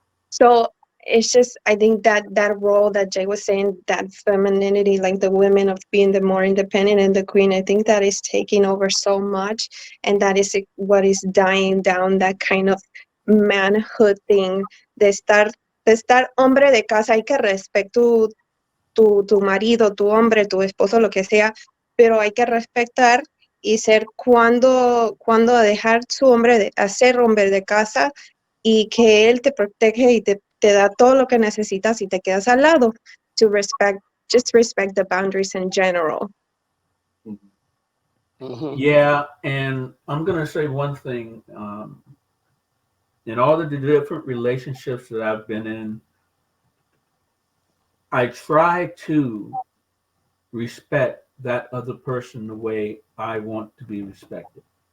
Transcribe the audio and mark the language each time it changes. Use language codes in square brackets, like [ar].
[en] So it's just, I think that that role that Jay was saying, that femininity, like the women of being the more independent and the queen, I think that is taking over so much, and that is what is dying down, that kind of manhood thing [es] de estar hombre de casa. Hay que respetar tu marido, tu hombre, tu esposo, lo que sea, pero hay que respetar y ser cuando dejar su hombre a ser hombre de casa, y que él te protege y te da todo lo que necesitas y te quedas al lado. [en] To respect, just respect the boundaries in general. Mhm. Yeah, and I'm gonna say one thing. In all of the different relationships that I've been in, I try to respect that other person the way I want to be respected.